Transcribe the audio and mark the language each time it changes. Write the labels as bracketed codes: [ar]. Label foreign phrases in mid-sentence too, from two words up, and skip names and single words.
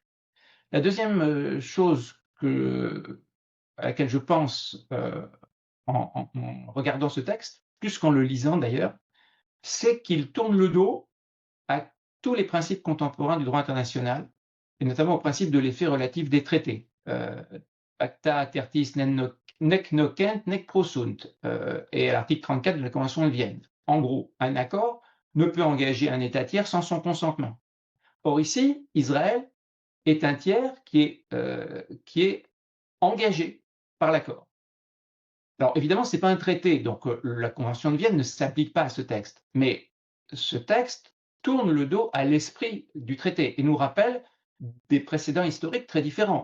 [fr] La deuxième chose à laquelle je pense en regardant ce texte, plus qu'en le lisant d'ailleurs, c'est qu'il tourne le dos à tous les principes contemporains du droit international, et notamment au principe de l'effet relatif des traités. [la] Pacta tertis nec nocent nec prosunt, [fr] et à l'article 34 de la Convention de Vienne. En gros, un accord ne peut engager un État tiers sans son consentement. Or ici, Israël est un tiers qui est engagé par l'accord. Alors évidemment, ce n'est pas un traité, donc la Convention de Vienne ne s'applique pas à ce texte, mais ce texte tourne le dos à l'esprit du traité et nous rappelle des précédents historiques très différents.